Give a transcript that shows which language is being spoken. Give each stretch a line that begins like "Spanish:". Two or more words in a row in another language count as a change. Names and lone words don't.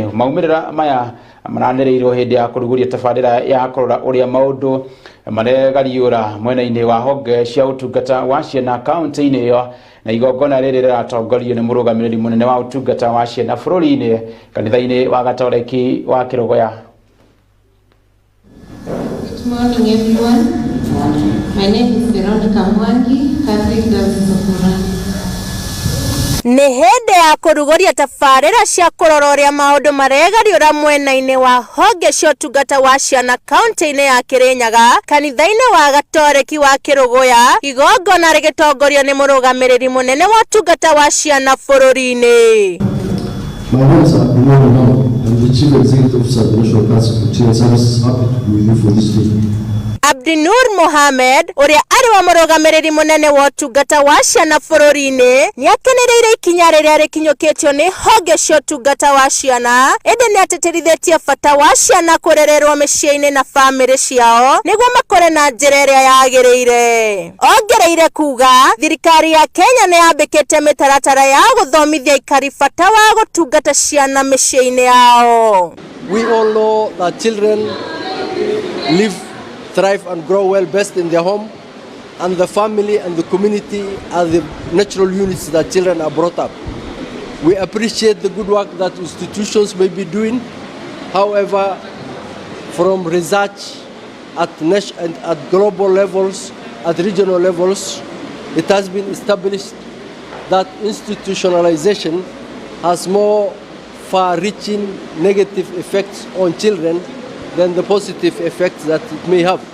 Kikuyu: Maumirira maya maranereirwo hindi ya kuruguria tabarira ya kurora uria maundu maregariura mwena-ini wa honge cia utungata wa ciana kaunti-ini iyo, na igongona riri riratongorio ni murugamiriri munene wa utungata wa ciana bururi-ini kanitha-ini wa Gatoreki wa Kirogoya.
English: Good morning everyone. My name is Veronica Mwangi, Catholic Diocese of Muriithi.
Kikuyu: Ni hende ya kurugoria tabarira cia kurora uria maundu maregariura mwena-ini wa honge cia utungata wa ciana kaunti-ini ya Kirinyaga kanitha-ini wa Gatoreki wa Kirogoya, igongona rigitongorio ni murugamiriri munene wa utungata wa ciana bururi-ini.
English: My name is I'm the Chief Executive Officer of the National Council for Children Services. Happy to be with you for this day.
Kikuyu: Abdinur Mohamed uria ari wa murugamiriri munene wa utungata wa ciana bururi-ini ni akenereire ikinya riria rikinyukitio ni honge cia utungata wa ciana, indi ni ateterithitie bata wa ciana kurererwo micii-ini na family ciao niguo makore na njira iria yagiriire. Ongereire kuga thirikari ya Kenya ni yambikite mitaratara ya guthomithia ikari bata wa gutungata ciana micii-ini yao.
English: We all know that children live, thrive and grow well best in their home, and the family and the community are the natural units that children are brought up. We appreciate the good work that institutions may be doing. However, from research at national and at global levels, at regional levels, it has been established that institutionalization has more far-reaching negative effects on children than the positive effects that it may have.